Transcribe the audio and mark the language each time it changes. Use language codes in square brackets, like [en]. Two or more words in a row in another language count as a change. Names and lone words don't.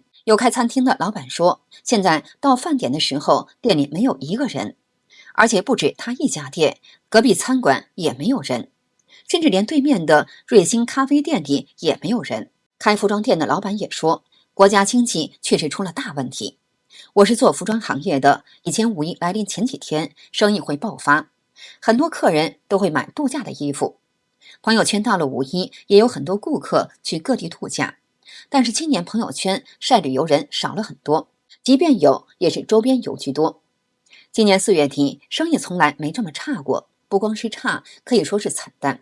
[zh] 有開餐廳的老闆說，現在到飯點的時候，店裡沒有一個人，而且不止他一家店，隔壁餐館也沒有人，甚至連對面的瑞幸咖啡店裡也沒有人。開服裝店的老闆也說，國家經濟確實出了大問題。我是做服裝行業的，以前五一來臨前幾天，生意會爆發，很多客人都會買度假的衣服。朋友圈到了五一，也有很多顧客去各地度假，但是今年朋友圈晒旅遊人少了很多，即便有，也是周边游居多。今年4月底，生意从来没这么差过，不光是差，可以说是惨淡。